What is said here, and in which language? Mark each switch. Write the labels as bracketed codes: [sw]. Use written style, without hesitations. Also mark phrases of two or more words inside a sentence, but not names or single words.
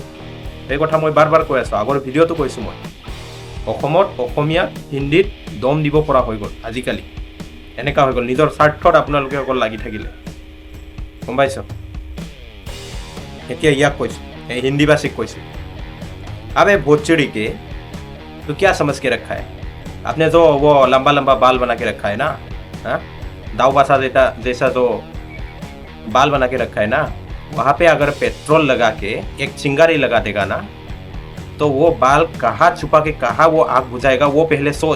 [as] এই কথা মই বাৰ বাৰ কৈ আছোঁ, আগৰ ভিডিঅ'টো কৈছোঁ মই। অসমত অসমীয়াক হিন্দীত দম দিব পৰা হৈ গ'ল আজিকালি। এনেকুৱা হৈ গ'ল, নিজৰ স্বাৰ্থত আপোনালোকে অকল লাগি থাকিলে, গম পাইছ? এতিয়া ইয়াক কৈছোঁ, এই হিন্দীভাষীক কৈছোঁ, [hi] अबे भोजपुरी के तो क्या समझ के रखा है आपने? जो वो लंबा लंबा बाल बना के रखा है ना, हाँ, दाऊ बासा जैसा जो बाल बना के रखा है ना, वहाँ पे अगर पेट्रोल लगा के एक चिंगारी लगा देगा ना, तो वो बाल कहाँ छुपा के कहाँ वो आग बुझाएगा, वो पहले सोच।